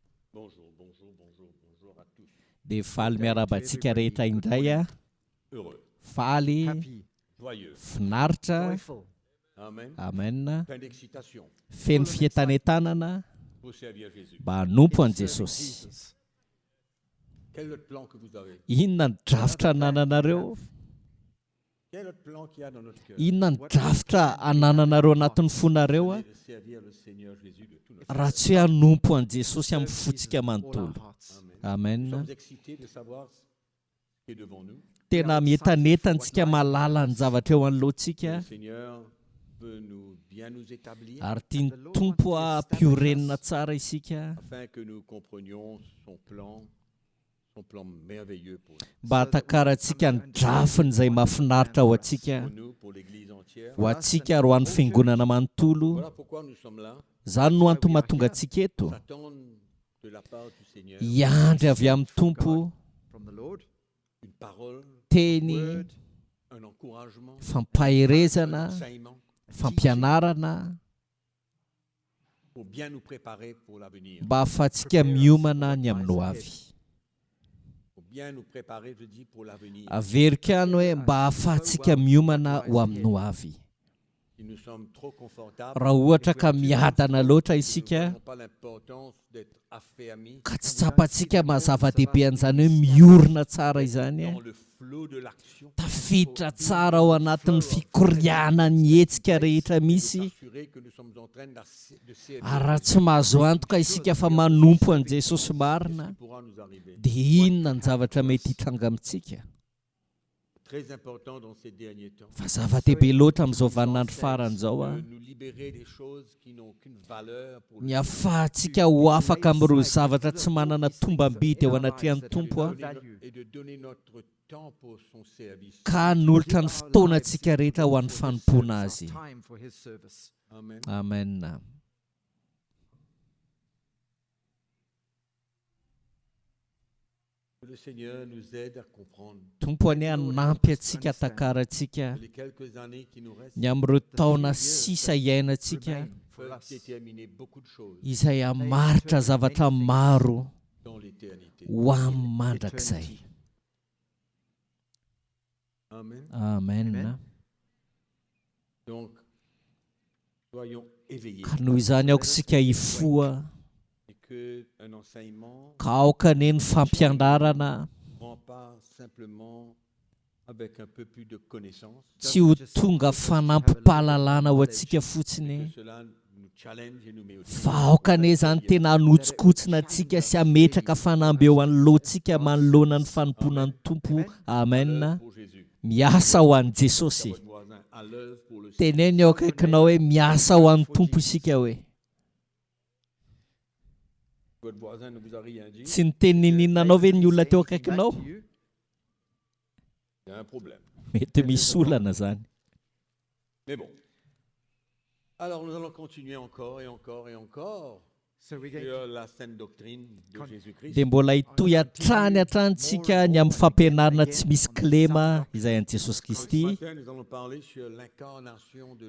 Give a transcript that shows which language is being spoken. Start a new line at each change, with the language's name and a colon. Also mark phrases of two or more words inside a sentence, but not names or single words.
French: Bonjour, bonjour, bonjour, bonjour à tous.
Malagasy: Dia faly miarabantsika rehetra indray a
French: Heureux,
Malagasy: faly
English: happy,
French: joyeux.
Malagasy: finaritra
English: joyful, Amen.
Malagasy: amen
French: Plein d'excitation
Malagasy: feno fientanentanana
French: pour servir Jésus.
Malagasy: mba hanompo in an
English: serving
Malagasy: Jesosy.
English: Jesus.
French: Quel est le plan que vous avez?
Malagasy: Inona ny drafitra anananareo?
French: Quel est le plan qu'il y a dans notre cœur?
Malagasy: Inona ny drafitra anananareo anatin'ny fonareo a?
French: C'est de servir le Seigneur Jésus de tout notre
Malagasy: Raha tsy hoe hanompo an Jesosy
English: Serve
Malagasy: amin'ny fotsika
English: Jesus with all
Malagasy: manontolo.
English: our hearts.
French: Amen. Nous
Malagasy: Amen.
French: sommes excités de savoir ce qui est devant nous.
Malagasy: Tena mietanetantsika mahalala ny zavatra eo anoloantsika
French: Le Seigneur veut bien nous établir
Malagasy: ary tia ny tompo ampiorenina tsara isika
French: afin que nous comprenions son plan merveilleux pour
Malagasy: mba hatakaratsika ny drafiny izay mahafinaritra ho antsika
French: nous, pour l'Église entière.
Malagasy: ho antsika ro an'ny fiangonana manontolo.
French: Voilà pourquoi nous sommes là.
Malagasy: Izany no antony mahatonga antsika eto
French: S'attendre de la part du Seigneur
Malagasy: hiandry avy amin'ny tompo
English: From the Lord,
French: une parole,
Malagasy: teny
English: word,
French: un encouragement, un
Malagasy: fampaherezana
French: enseignement
Malagasy: fampianarana
French: pour bien nous préparer pour l'avenir.
Malagasy: mba ahafahantsika miomana ny amin'ny ho avy.
French: Pour bien nous préparer, je dis, pour l'avenir.
Malagasy: Averika any hoe mba ahafahantsika miomana ho amin'ny ho avy.
French: Si nous sommes trop confortables,
Malagasy: Raha ohatra ka miadana loatra isika
French: nous n'avons pas l'importance d'être affermis
Malagasy: ka tsy tsapantsika mahazava-dehibe an'izany hoe miorina tsara izany
French: dans le flot de l'action.
Malagasy: tafiditra tsara ao anatin'ny fikoriana ny hetsika rehetra misy
French: S'assurer que nous sommes en train de servir
Malagasy: ary raha tsy mahazo antoka isika fa manompo an Jesosy marina
French: ce qui pourra nous arriver.
Malagasy: dia inona ny zavatra mety hitranga amintsika.
French: Très important dans ces derniers temps.
Malagasy: Fa zava-dehibe loatra amin'izao vaninandro faran'izao a
French: De nous libérer des choses qui n'ont aucune valeur pour
Malagasy: ny ahafahantsika ho afaka amin'ireo zavatra tsy manana tombam-bidy ao anatrehan'ny tompo a
French: et de donner notre temps pour son service.
Malagasy: ka nolotra ny fotoanantsika rehetra ho an'ny fanompoana azy.
English: time for his service. Amen.
Malagasy: Amen.
French: Que le Seigneur nous aide à comprendre.
Malagasy: Tompo any hanampy antsika hatakarantsika
French: Les quelques années qui nous restent
Malagasy: ny amin'ireo taona sisa iainantsika
French: peuvent déterminer beaucoup de choses
Malagasy: izay hamaritra zavatra maro
French: dans l'éternité.
Malagasy: ho amin'ny mandrakizay.
French: Amen.
Malagasy: Amen.
French: Donc, soyons éveillés
Malagasy: Ka noho izany aoka isika hifoha
French: et que un enseignement
Malagasy: ka aoka anie ny fampianarana
French: ne prend pas simplement avec un peu plus de connaissances.
Malagasy: tsy ho tonga fanampim-pahalalana ho antsika fotsiny
French: Que cela nous challenge et nous met au défi.
Malagasy: fa aoka anie izany tena hanotsokotsina antsika sy hametraka fanamby eo anoloantsika manoloana ny fanompoana ny tompo. Amen.
French: Pour Jésus.
Malagasy: Miasa ho an'i Jesosy.
French: Votre voisin, à l'œuvre pour le
Malagasy: Teneny eo akaikinao hoe miasa ho an'ny tompo isika hoe.
French: Votre voisin ne vous a rien dit.
Malagasy: Tsy ny tenin'inonanao ve ny olona teo akaikinao?
French: Il y a un problème.
Malagasy: Mety misy olana zany.
French: Mais bon. Alors nous allons continuer encore et encore et encore
English: So we get
French: sur la sainte doctrine de Jésus-Christ.
Malagasy: Dia mbola hitohy hatrantsika ny amin'ny fampianarana tsy misy kilema izay an'i Jesosy
French: Ce
Malagasy: Kristy.
French: matin, nous allons parler sur l'incarnation de